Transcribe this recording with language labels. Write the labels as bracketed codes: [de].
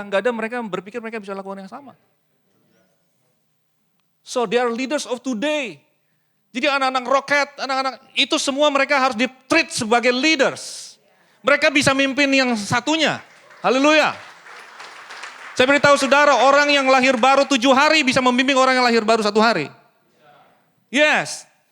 [id] Enggak ada mereka berpikir mereka bisa lakukan yang sama. [en] So they are leaders of today. [id] Jadi anak-anak roket, anak-anak itu semua mereka harus di-treat sebagai leaders. Mereka bisa mimpin yang satunya. Haleluya. Saya beritahu saudara, orang yang lahir baru 7 hari bisa membimbing orang yang lahir baru 1 hari. Yes.